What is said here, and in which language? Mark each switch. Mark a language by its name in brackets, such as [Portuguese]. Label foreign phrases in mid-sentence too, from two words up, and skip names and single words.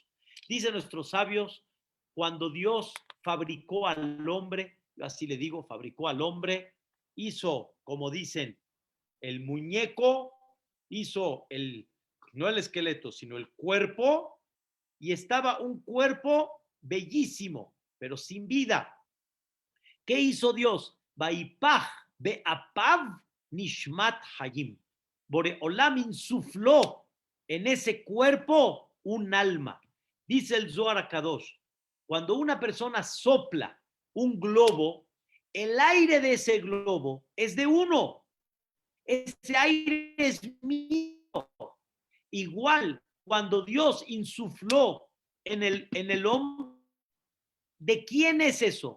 [Spanish] Dicen nuestros sabios, cuando Dios fabricó al hombre, yo así le digo, fabricó al hombre, hizo, como dicen, el muñeco, hizo no el esqueleto, sino el cuerpo, y estaba un cuerpo bellísimo, pero sin vida. ¿Qué hizo Dios? [Hebrew] Vaipaj be'apav nishmat hayim. [Spanish] Boreolam insufló en ese cuerpo un alma. Dice el Zohar HaKadosh, cuando una persona sopla un globo, el aire de ese globo es de uno. Ese aire es mío. Igual, cuando Dios insufló en el hombre, ¿de quién es eso?